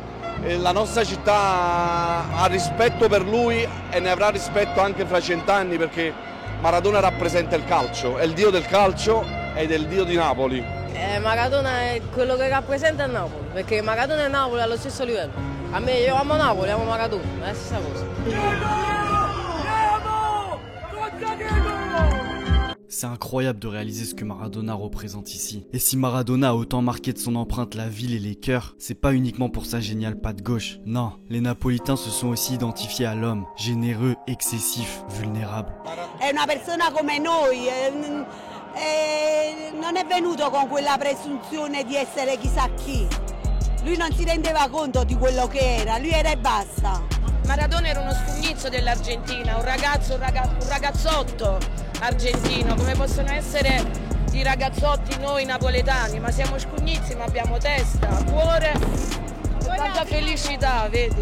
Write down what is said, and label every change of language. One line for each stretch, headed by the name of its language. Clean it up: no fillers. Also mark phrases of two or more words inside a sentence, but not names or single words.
Italian: La nostra città ha rispetto per lui e ne avrà rispetto anche fra 100 anni, perché Maradona rappresenta il calcio, è il dio del calcio ed è il dio di Napoli. Maradona è quello che rappresenta il Napoli, perché Maradona e Napoli allo stesso livello. A me, io amo Napoli, amo Maradona, è la stessa cosa.
French: C'est incroyable de réaliser ce que Maradona représente ici. Et si Maradona a autant marqué de son empreinte la ville et les cœurs, c'est pas uniquement pour sa géniale patte gauche. Non, les Napolitains se sont aussi identifiés à l'homme, généreux, excessif, vulnérable.
Italian: È una persona come noi, non è venuto con quella presunzione di essere chissà chi. Lui non si rendeva conto di quello che era, lui era e basta. Maradona era uno scugnizzo dell'Argentina, un ragazzotto argentino, come possono essere i ragazzotti noi napoletani, ma siamo scugnizzi, ma abbiamo testa, cuore e tanta felicità, vedi?